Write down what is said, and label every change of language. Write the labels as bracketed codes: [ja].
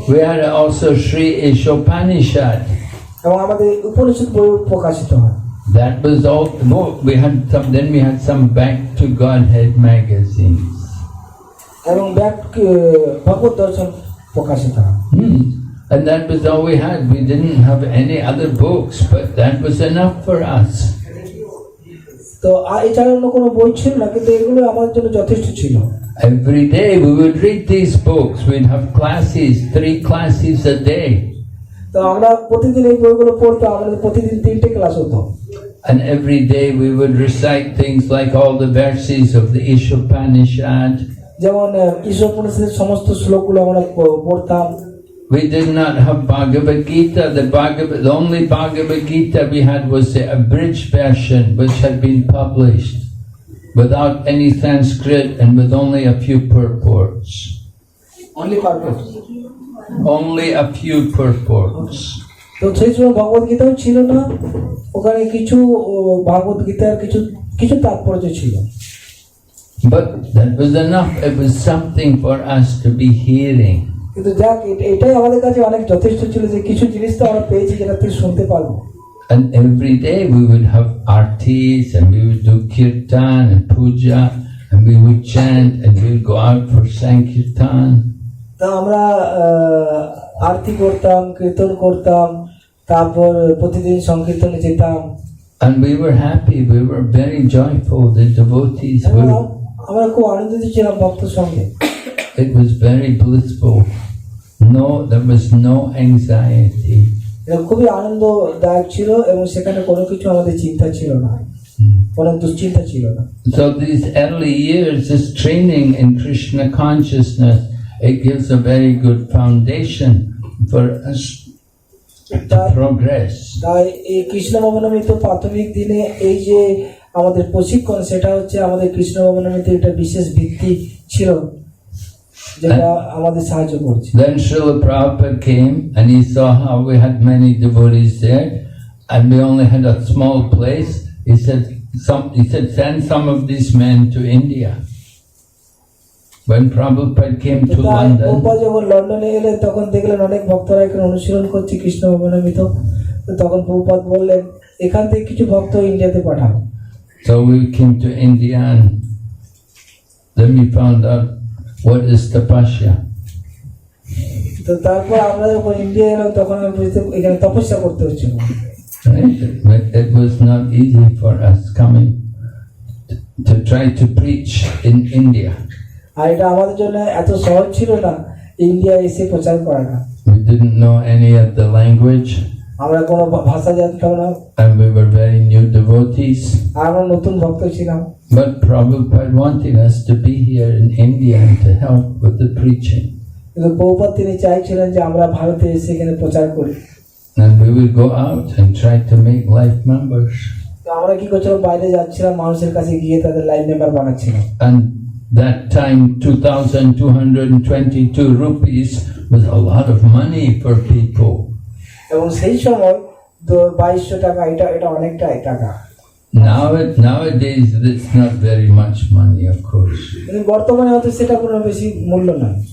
[en] we had also Sri Ishopanishad. [bn] এবং আমাদের উপনিষদ বই প্রকাশিত হয়। [en] That was all the book. Then we had some Back to Godhead magazines. [bn] এবং ভগবত দর্শন প্রকাশিত হয়। [en] And that was all we had. We didn't have any other books, but that was enough for us. [bn] তো এছাড়া অন্য কোনো বই ছিল না, কিন্তু এগুলো আমাদের জন্য যথেষ্ট ছিল। [en] Every day we would read these books. We'd have classes, 3 classes a day. [bn] তো আমরা প্রতিদিন এই বইগুলো পড়তাম, আমাদের প্রতিদিন 3টে ক্লাস হতো। [en] And every day we would recite things like all the verses of the Ishopanishad. [bn] যেমন ঈশ্বরোপনিষদের সমস্ত শ্লোকগুলো আমরা পড়তাম। [en] We did not have Bhagavad Gita. The only Bhagavad Gita we had was the abridged version, which had been published without any Sanskrit and with only a few purports. Only purports, Only a few purports. [bn] তো সেই সময় ভগবদ গীতাও ছিল না, ওখানে কিছু ভগবদ গীতার কিছু তাৎপর্য ছিল। [en] But that was enough. It was something for us to be hearing. [bn] কিন্তু যাক, এটাই আমাদের কাছে অনেক যথেষ্ট ছিল যে কিছু জিনিস তো আমরা পেয়েছি যেটা তুই শুনতে পারবো। [en] And every day we would have artis and we would do kirtan and puja and we would chant and we would go out for sankirtan. [bn] তা আমরা আরতি করতাম, কীর্তন করতাম, তারপর প্রতিদিন সংকীর্তনে যেতাম। [en] And we were happy, we were very joyful, the devotees were. [bn] আমরা খুব আনন্দিত ছিলাম ভক্তের সঙ্গে। [en] It was very blissful. There was no anxiety. [bn] এটা খুবই আনন্দদায়ক ছিল এবং সেখানে কোনো কিছু আমাদের চিন্তা ছিল না, কোনো দুশ্চিন্তা ছিল না। [en] So these early years, this training in Krishna consciousness, it gives a very good foundation for us to progress. [bn] তাই এই কৃষ্ণ ভবনামৃত প্রাথমিক দিনে এই যে আমাদের প্রশিক্ষণ, সেটা হচ্ছে আমাদের কৃষ্ণ ভবনামৃত একটা বিশেষ ভিত্তি ছিল যেটা আমাদের সাহায্য করছে। [en] Then Srila Prabhupada came and he saw how we had many devotees there and we only had a small place. He said, send some of these men to India. When Prabhupada came to London, [bn] Prabhupada যখন লন্ডনে এলেন তখন দেখলেন অনেক ভক্তরা এখানে অনুশীলন করছে কৃষ্ণ ভবনামৃত। তখন প্রভুপাদ বললেন, এখান থেকে কিছু ভক্ত ইন্ডিয়াতে পাঠাও। [en] so we came to India and then we found out what is tapasya. [bn] তো তারপর আমরা যখন ইন্ডিয়া এলাম তখন আমি বুঝতে এখানে তপস্যা করতে হচ্ছিল। [en] Right? It was not easy for us coming to try to preach in India. [bn] আর এটা আমাদের জন্য এত সহজ ছিল না ইন্ডিয়া এসে প্রচার করাটা। [en] We didn't know any of the language. [bn] আমরা কোনো ভাষা জানতাম না। [en] And we were very new devotees. [bn] আর আমরা নতুন ভক্ত ছিলাম। [en] But Prabhupada wanted us to be here in India and to help with the preaching. [bn] কিন্তু প্রভুপাদ তিনি চাইছিলেন যে আমরা ভারতে এসে এখানে প্রচার করি। [en] And we would go out and try to make life members. [bn] তো আমরা কি করছিলাম, বাইরে যাচ্ছিলাম, মানুষের কাছে গিয়ে তাদের লাইন মেম্বার বানাচ্ছিলাম। [en] And that time, 2,222 rupees was a lot of money for people. [bn] এবং সেই সময় তো 2200 টাকা, এটা অনেকটাই টাকা। [en] Nowadays, it's not very much money, of course. [bn] কিন্তু বর্তমানে হয়তো সেটা কোনো বেশি মূল্য না।